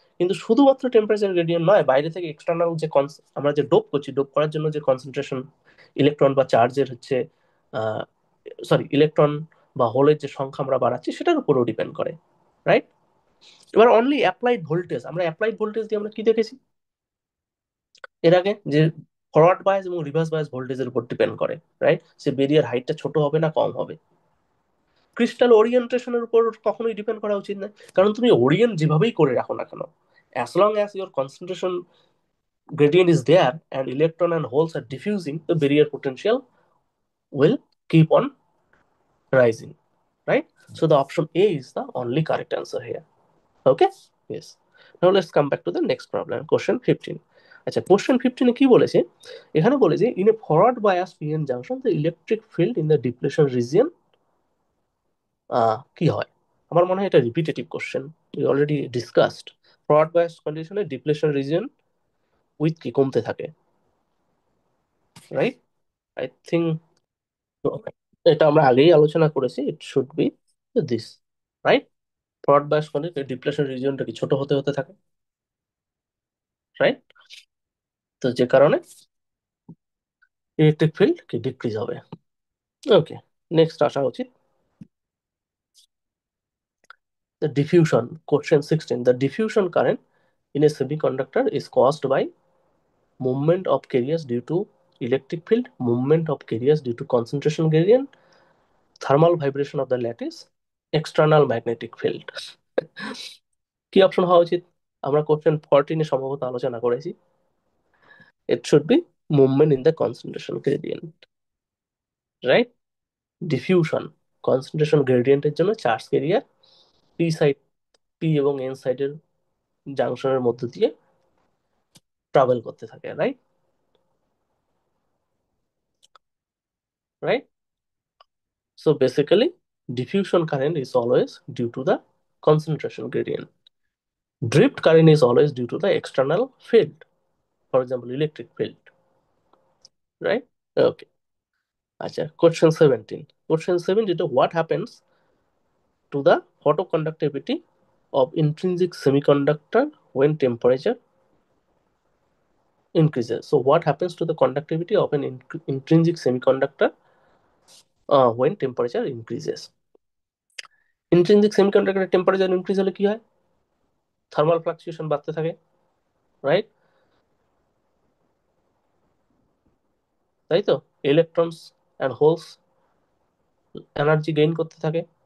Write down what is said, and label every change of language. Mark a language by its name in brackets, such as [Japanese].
[Bangla] কিন্তু শুধুমাত্র temperature gradient নয়, বাইরে থেকে এক্সটার্নাল যে আমরা যে ডোপ করছি, ডোপ করার জন্য যে কনসেন্ট্রেশন ইলেকট্রন বা চার্জের হচ্ছে, সরি ইলেকট্রন বা হোলের যে সংখ্যা আমরা বাড়াচ্ছি সেটার উপরও ডিপেন্ড করে, রাইট। এবার অনলি অ্যাপ্লাইড ভোল্টেজ, আমরা অ্যাপ্লাইড ভোল্টেজ দিয়ে আমরা কি দেখেছি এর আগে, যে ফরওয়ার্ড বায়াস এবং রিভার্স বায়াস ভোল্টেজের উপর ডিপেন্ড করে, রাইট। সে বেরিয়ার হাইটটা ছোট হবে না কম হবে। ক্রিস্টাল ওরিয়েন্টেশনের উপর কখনোই ডিপেন্ড করা উচিত নয়, কারণ তুমি ওরিয়েন্ট যেভাবেই করে রাখো না কেন, [English] as long as your concentration gradient is there and electron and holes are diffusing, the barrier potential will keep on rising, right. So the option A is the only correct answer here. Okay, yes. Now let's come back to the next problem, question 15. [Bangla] আচ্ছা, question 15 কি বলেছে, এখানে বলেছে [English] in a forward bias PN junction the electric field in the depletion region [Bangla] কি হয়। আমার মনে হয় এটা repetitive question, [English] We already discussed. [Bangla] Forward bias কন্ডিশনে ডিপ্লেশন রিজিয়ন উইথ কি কমতে থাকে, রাইট। [English] I think [Bangla] এটা আমরা আগেই আলোচনা করেছি, [English] It should be this, right. [Bangla] Forward bias কন্ডিশনে ডিপ্লেশন রিজিয়নটা কি ছোট হতে হতে থাকে, রাইট। তো যে কারণে ইলেকট্রিক ফিল্ড কি ডিক্রিজ হবে। ওকে, নেক্সট আসা উচিত [English] the diffusion, question 16. The diffusion current in a semiconductor is caused by movement of carriers due to electric field, movement of carriers due to concentration gradient, thermal vibration of the lattice, external magnetic field. [Bangla] কি option হওয়া উচিত, আমরা question 14 এ সম্ভবত আলোচনা করেছি। [English] It should be movement in the concentration gradient, right. [Bangla] Diffusion, concentration গ্রেডিয়েন্টের জন্য charge carrier P side, P এবং N সাইডের জাংশনের মধ্য দিয়ে ট্রাভেল করতে থাকে, right, right. [English] So basically, diffusion current is always due to the concentration gradient. Drift current is always due to the external field, for example, electric field, right? Okay. আচ্ছা, question 17, what happens to the photoconductivity of intrinsic semiconductor when temperature increases? So what happens to the conductivity of an intrinsic semiconductor when temperature increases? [Bangla] Intrinsic সেমিকন্ডাক্টরের temperature increase হলে কি হয়? Thermal fluctuation বাড়তে থাকে, right? তাই তো, electrons and holes energy gain করতে থাকে।